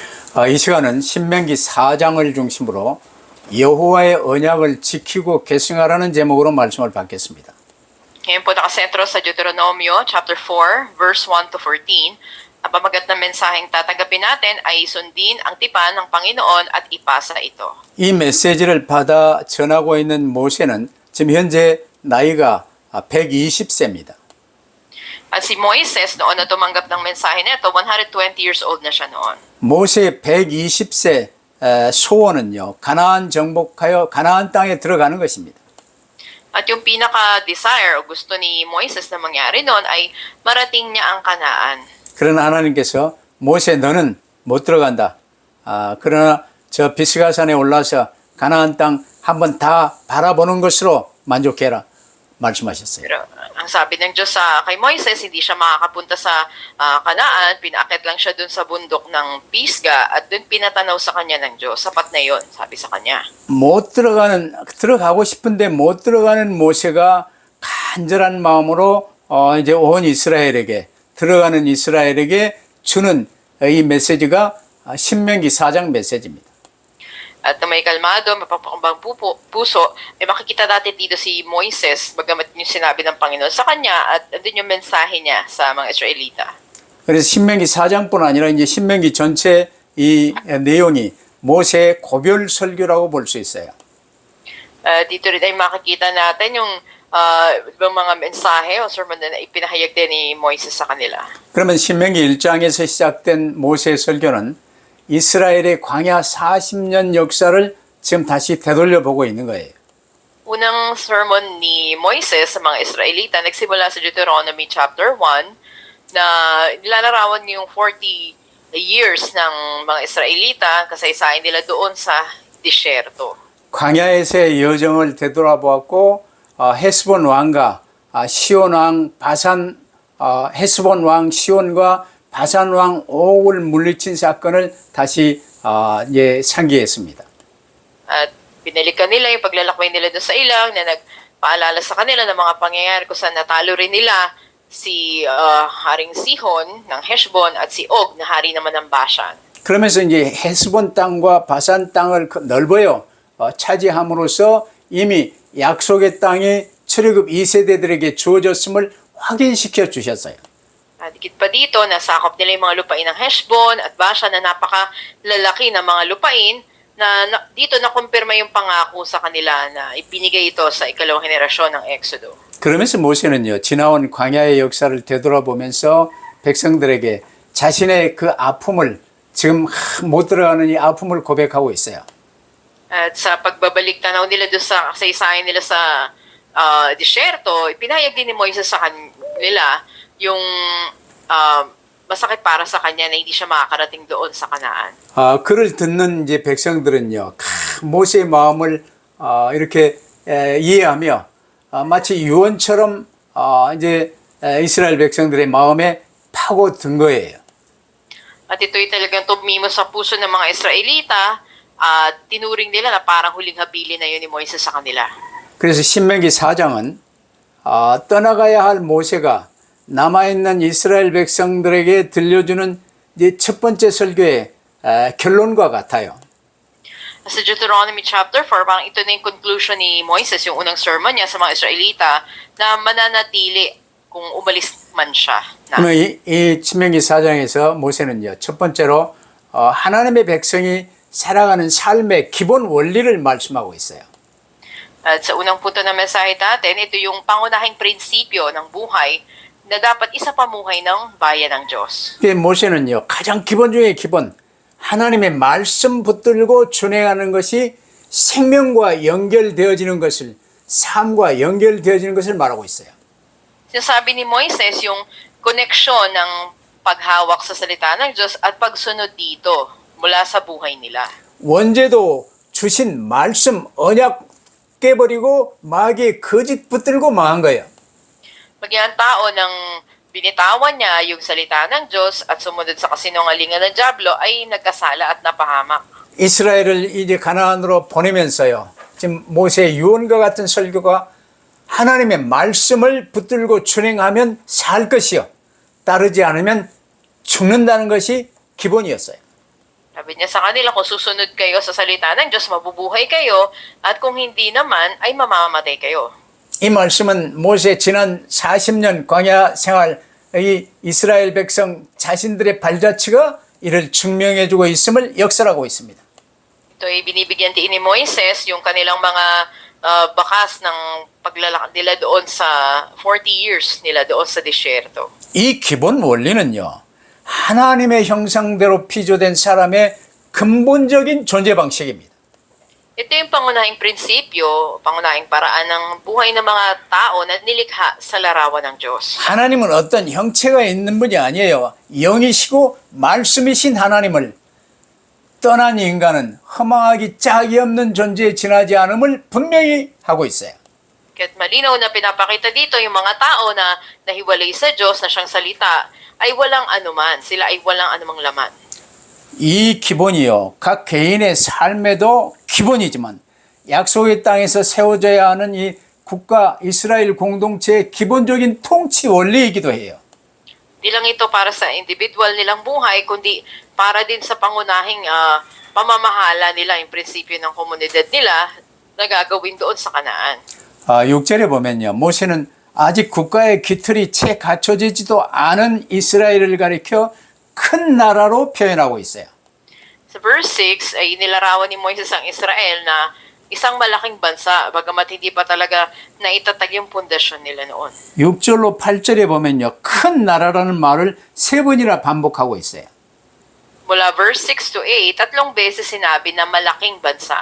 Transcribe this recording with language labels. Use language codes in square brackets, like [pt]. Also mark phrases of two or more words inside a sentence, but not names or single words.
[ko] 이 시간은 신명기 4장을 중심으로 여호와의 언약을 지키고 계승하라는 제목으로 말씀을 받겠습니다. [tl] Ngayon po nakasentro sa Deuteronomio [en] chapter 4 verse 1 to 14. [tl] Ang pamagat ng mensaheng tatanggapin natin ay sundin ang tipan ng Panginoon at ipasa ito. [ko] 이 메시지를 받아 전하고 있는 모세는 지금 현재 나이가 120세입니다. [tl] At si Moises noon na tumanggap ng mensahe nito, [en] 120 years old [tl] na siya noon. [ko] 모세의 120세 소원은요, 가나안 정복하여 가나안 땅에 들어가는 것입니다. [tl] At yung pinaka-desire o gusto ni Moises na mangyari noon ay marating niya ang Kanaan. [ko] 그러나 하나님께서 모세 너는 못 들어간다. 그러나 저 비스가산에 올라서 가나안 땅 한번 다 바라보는 것으로 만족해라 말씀하셨어요. [tl] Pero ang sabi ng Diyos kay Moises, hindi siya makakapunta sa Kanaan, pinaakyat lang siya dun sa bundok ng Pisga at dun pinatanaw sa kanya ng Diyos. Sapat na yon, sabi sa kanya. [ko] 못 들어가고 싶은데 못 들어가는 모세가 간절한 마음으로 이제 온 이스라엘에게 들어가는 이스라엘에게 주는 이 메시지가 신명기 4장 메시지입니다. [tl] At na may kalmado, mapapakambang puso, may makikita natin dito si Moises, bagamat yung sinabi ng Panginoon sa kanya, at andun yung mensahe niya sa mga Israelita. [ko] 그래서 신명기 4장뿐 아니라 이제 신명기 전체 이 내용이 모세의 고별 설교라고 볼 수 있어요. [tl] Dito rin ay makikita natin yung mga mensahe o sermon na ipinahayag din ni Moises sa kanila. [ko] 그러면 신명기 1장에서 시작된 모세의 설교는 이스라엘의 광야 40년 역사를 지금 다시 되돌려 보고 있는 거예요. [tl] Unang sermon ni Moises sa mga Israelita nagsimula sa Deuteronomy chapter 1 na nilalarawan yung 40 years ng mga Israelita kasaysayan nila doon sa disyerto. [ko] 광야에서의 여정을 되돌아보았고 헤스본 왕과 시온 왕 바산 헤스본 왕 시온과 바산 왕 옥을 물리친 사건을 다시 상기했습니다. [tl] At binalikan nila yung paglalakbay nila doon sa ilang na nagpaalala sa kanila ng mga pangyayari kung saan natalo rin nila si Haring Sihon ng Heshbon at si Og na hari naman ng Bashan. [ko] 그러면서 이제 헤스본 땅과 바산 땅을 넓어요 차지함으로써 이미 약속의 땅이 출애굽 2세대들에게 주어졌음을 확인시켜 주셨어요. [tl] At dikit pa dito, nasakop nila yung mga lupain ng Heshbon at Bashan na napakalalaki na mga lupain na dito nakumpirma yung pangako sa kanila na ibinigay ito sa ikalawang henerasyon ng Exodo. [ko] 그러면서 모세는요, 지나온 광야의 역사를 되돌아보면서 백성들에게 자신의 그 아픔을 지금 못 들어가는 이 아픔을 고백하고 있어요. [tl] At sa pagbabalik tanaw nila doon sa kasaysayan nila sa disyerto, ipinahayag din ni Moises sa kanila yung masakit para sa kanya na hindi siya makakarating doon sa Kanaan. [ko] 그를 듣는 이제 백성들은요, 모세의 마음을 이렇게 이해하며 마치 유언처럼 이제 이스라엘 백성들의 마음에 파고든 거예요. [tl] At ito'y talagang tumimo sa puso ng mga Israelita at tinuring nila na parang huling habilin na yun ni Moises sa kanila. [ko] 그래서 신명기 4장은 떠나가야 할 모세가 남아있는 이스라엘 백성들에게 들려주는 이제 첫 번째 설교의 결론과 같아요. [tl] Sa Deuteronomy chapter 4, parang ito na yung conclusion ni Moises, yung unang sermon niya sa mga Israelita na mananatili kung umalis man siya. [ko] 그러면 이 신명기 4장에서 모세는요, 첫 번째로 하나님의 백성이 살아가는 삶의 기본 원리를 말씀하고 있어요. [tl] At sa unang punto ng mensahe natin, ito yung pangunahing prinsipyo ng buhay na dapat isa pamuhay ng bayan ng Diyos. [ko] 모세는요, 가장 기본 중에 기본, 하나님의 말씀 붙들고 준행하는 것이 생명과 연결되어지는 것을, 삶과 연결되어지는 것을 말하고 있어요. [tl] Sinasabi ni Moises yung koneksyon ng paghawak sa salita ng Diyos at pagsunod dito mula sa buhay nila. [ko] 원죄도 주신 말씀, 언약 깨버리고 마귀의 거짓 붙들고 망한 거예요. [tl] Maging ang tao ng binitawan niya yung salita ng Diyos at sumunod sa kasinungalingan ng Diablo ay nagkasala at napahamak. [ko] 이스라엘을 이제 가나안으로 보내면서요. 지금 모세의 유언과 같은 설교가 하나님의 말씀을 붙들고 준행하면 살 것이요. 따르지 않으면 죽는다는 것이 기본이었어요. [tl] Sabi niya sa kanila, kung susunod kayo sa salita ng Diyos, mabubuhay kayo, at kung hindi naman, ay mamamatay kayo. [ko] 이 말씀은 모세 지난 40년 광야 생활의 이스라엘 백성 자신들의 발자취가 이를 증명해주고 있음을 역설하고 있습니다. [tl] Ito ay binibigyan din ni Moises yung kanilang mga bakas ng paglalakad nila doon sa 40 years nila doon sa disyerto. [ko] 이 기본 원리는요, 하나님의 형상대로 피조된 사람의 근본적인 존재 방식입니다. [tl] Ito yung pangunahing prinsipyo, pangunahing paraan ng buhay ng mga tao na nilikha sa larawan ng Diyos. [ko] 하나님은 어떤 형체가 있는 분이 아니에요. 영이시고 말씀이신 하나님을 떠난 인간은 허망하기 짝이 없는 존재에 지나지 않음을 분명히 하고 있어요. [tl] Kaya't malinaw na pinapakita dito yung mga tao na nahiwalay sa Diyos na siyang salita ay walang anuman. Sila ay walang anumang laman. [ko] 이 기본이요, 각 개인의 삶에도 기본이지만 약속의 땅에서 세워져야 하는 이 국가 이스라엘 공동체의 기본적인 통치 원리이기도 해요. [tl] Di lang ito para sa individual nilang buhay, kundi para din sa pangunahing pamamahala nila, yung prinsipyo ng komunidad nila na gagawin doon sa Kanaan. [ko] 6절에 보면요, 모세는 아직 국가의 기틀이 채 갖춰지지도 않은 이스라엘을 가리켜 큰 나라로 표현하고 있어요. [tl] Sa verse 6 ay nilarawan ni Moises ang Israel na isang malaking bansa, bagamat hindi pa talaga naitatag yung pundasyon nila noon. [ko] 6절로 8절에 보면요, 큰 나라라는 말을 3번이나 반복하고 있어요. [tl] Mula [en] verse 6 to 8, [tl] tatlong beses sinabi na malaking bansa.